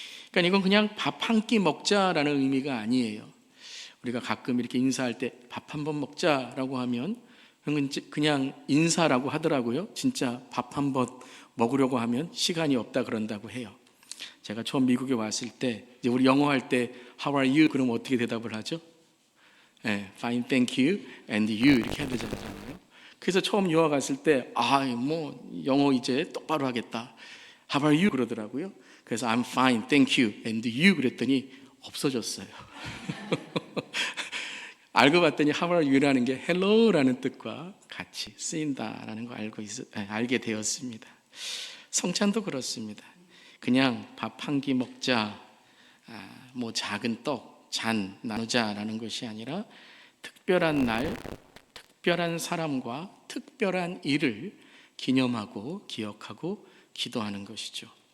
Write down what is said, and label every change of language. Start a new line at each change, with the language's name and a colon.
Korean: 그러니까 이건 그냥 밥 한 끼 먹자라는 의미가 아니에요. 우리가 가끔 이렇게 인사할 때 밥 한 번 먹자라고 하면 그냥 인사라고 하더라고요. 진짜 밥 한 번 먹으려고 하면 시간이 없다 그런다고 해요. 제가 처음 미국에 왔을 때 이제 우리 영어 할 때
English: How are you?
Korean: 그럼 어떻게 대답을 하죠?
English: Fine, thank you, and you
Korean: 이렇게 해야 되잖아요. 그래서 처음 유학 갔을 때 영어 이제 똑바로 하겠다.
English: How are you?
Korean: 그러더라고요. 그래서
English: I'm fine, thank you, and you
Korean: 그랬더니 없어졌어요. 알고 봤더니
English: How are you
Korean: 라는 게 hello라는 뜻과 같이 쓰인다라는 거 알게 되었습니다. 성찬도 그렇습니다. 그냥 밥 한 끼 먹자, 작은 떡, 잔 나누자라는 것이 아니라 특별한 날, 특별한 사람과 특별한 일을 기념하고 기억하고 기도하는 것이죠.